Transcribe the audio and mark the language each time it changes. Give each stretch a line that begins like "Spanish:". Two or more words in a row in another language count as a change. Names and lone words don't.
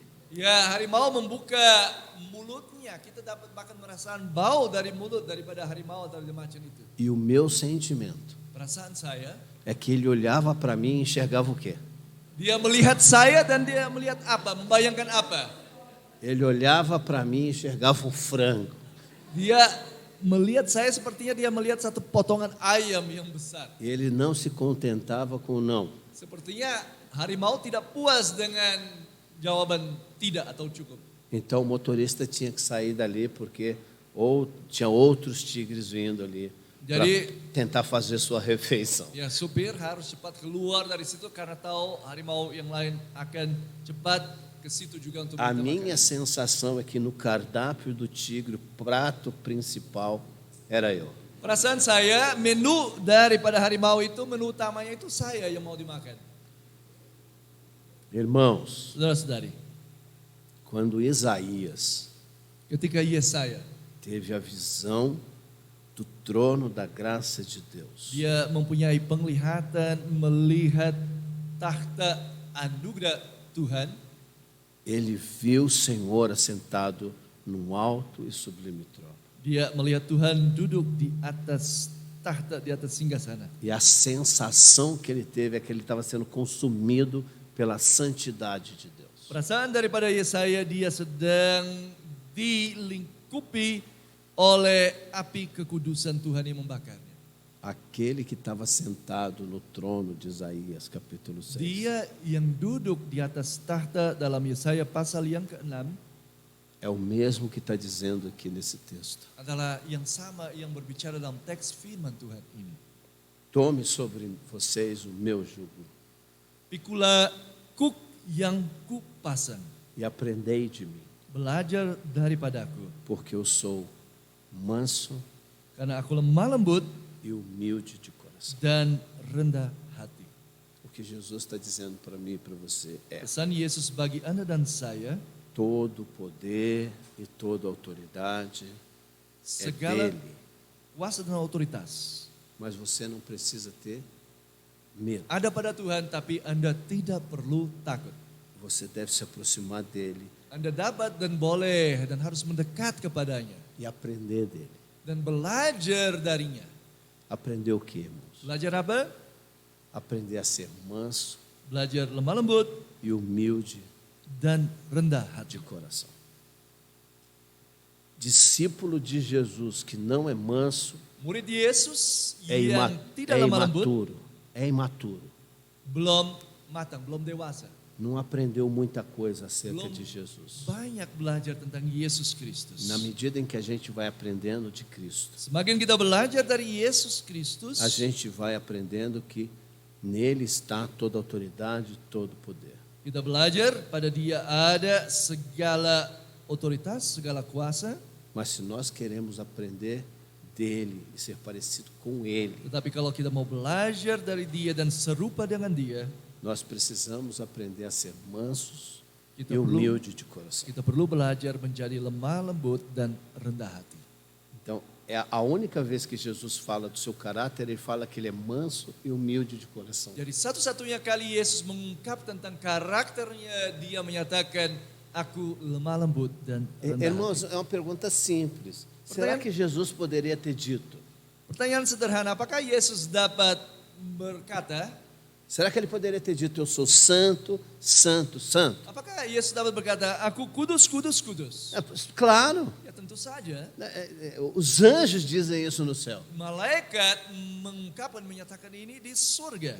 Indonesian: Ya, harimau membuka mulutnya, kita dapat bahkan merasakan bau dari mulut daripada harimau atau dari macan itu.
Portuguese: E o meu sentimento
Indonesian: Perasaan saya,
Portuguese: é que ele olhava para mim e enxergava o quê?
Indonesian: dia melihat saya dan dia melihat apa? Membayangkan apa?
Portuguese: Ele olhava para mim e enxergava um frango.
Indonesian: Dia melihat saya sepertinya dia melihat satu potongan ayam yang besar.
Portuguese: E ele não se contentava com o não.
Indonesian: Sepertinya harimau tidak puas dengan jawaban tidak atau cukup.
Portuguese: Então o motorista tinha que sair dali porque tinha outros tigres vindo ali para tentar fazer sua refeição.
Indonesian: Ya, supir harus cepat keluar dari situ karena tahu harimau yang lain akan cepat ke situ juga untuk
Portuguese: A
Indonesian: minta
Portuguese: minha
Indonesian: makan.
Portuguese: sensação é que no cardápio do tigre, o prato principal era eu.
Indonesian: Perasaan saya, menu daripada harimau itu, menu utamanya itu saya yang mau dimakan.
Portuguese: Irmãos,
Indonesian: Saudara-saudari,
Portuguese: quando Isaías
Indonesian: ketika Yesaya,
Portuguese: teve a visão do trono da graça de Deus,
Indonesian: dia mempunyai penglihatan melihat takhta anugerah Tuhan.
Portuguese: ele viu o Senhor assentado num alto e sublime trono.
Indonesian: Dia melihat Tuhan duduk di atas takhta, di atas singgasana.
Portuguese: E a sensação que ele teve é que ele estava sendo consumido pela santidade de Deus.
Indonesian: Perasaan daripada Yesaya, dia sedang dilingkupi oleh api kekudusan Tuhan yang membakarnya.
Portuguese: Aquele que estava sentado no trono de Isaías, capítulo 6.
Indonesian: Dia yang duduk di atas tahta dalam Yesaya pasal yang ke-6
Portuguese: É o mesmo que está dizendo aqui nesse texto.
Indonesian: adalah yang sama yang berbicara dalam teks firman Tuhan ini.
Portuguese: Tome sobre vocês o meu jugo
Indonesian: Pikulah kuk yang kupasang,
Portuguese: e aprendei de mim,
Indonesian: belajar daripadaku,
Portuguese: porque eu sou manso
Indonesian: karena aku lemah lembut
Portuguese: e humilde de coração.
Indonesian: dan rendah hati.
Portuguese: O que Jesus está dizendo para mim e para você é:
Indonesian: Pesan Yesus bagi Anda dan saya,
Portuguese: todo poder e toda autoridade é
Indonesian: segala
Portuguese: dele,
Indonesian: kuasa dan otoritas
Portuguese: mas você não precisa ter medo.
Indonesian: ada pada Tuhan, tapi Anda tidak perlu takut.
Portuguese: Você deve se aproximar dele
Indonesian: Anda dapat dan boleh dan harus mendekat kepadanya
Portuguese: e aprender dele.
Indonesian: dan belajar darinya.
Portuguese: Aprender o que, irmãos?
Indonesian: Belajar apa?
Portuguese: Aprender a ser manso
Indonesian: Belajar lemah lembut
Portuguese: e humilde
Indonesian: dan rendah hati.
Portuguese: de coração. Discípulo de Jesus que não é manso
Indonesian: Murid Yesus
Portuguese: é,
Indonesian: yang tidak lemah lembut
Portuguese: imaturo. É imaturo.
Indonesian: belum matang, belum dewasa.
Portuguese: Não aprendeu muita coisa acerca
Indonesian: Belum
Portuguese: de Jesus.
Indonesian: banyak belajar tentang Yesus Kristus.
Portuguese: Na medida em que a gente vai aprendendo de Cristo,
Indonesian: Semakin kita belajar dari Yesus Kristus,
Portuguese: a gente vai aprendendo que nele está toda a autoridade, todo o poder.
Indonesian: kita belajar pada Dia ada segala otoritas, segala kuasa.
Portuguese: Mas se nós queremos aprender dele e ser parecido com ele,
Indonesian: Tetapi kalau kita mau belajar dari Dia dan serupa dengan Dia,
Portuguese: nós precisamos aprender a ser mansos
Indonesian: Kita
Portuguese: e
Indonesian: perlu-
Portuguese: humildes de coração.
Indonesian: kita perlu belajar menjadi lemah lembut dan rendah hati.
Portuguese: Então, é a única vez que Jesus fala do seu caráter, ele fala que ele é manso e humilde de coração.
Indonesian: Jadi satu-satunya kali Yesus mengungkap tentang karakternya, Dia menyatakan, aku lemah lembut dan rendah
Portuguese: Irmãos,
Indonesian: hati.
Portuguese: é uma pergunta simples. Será que Jesus poderia ter dito?
Indonesian: Pertanyaan sederhana, apakah Yesus dapat berkata,
Portuguese: Será que ele poderia ter dito, eu sou santo, santo, santo?
Indonesian: apakah Yesus dapat berkata, aku kudus, kudus, kudus?
Portuguese: Claro,
Indonesian: Ya tentu saja.
Portuguese: os anjos dizem isso no céu.
Indonesian: Malaikat mengungkapkan, menyatakan ini di surga.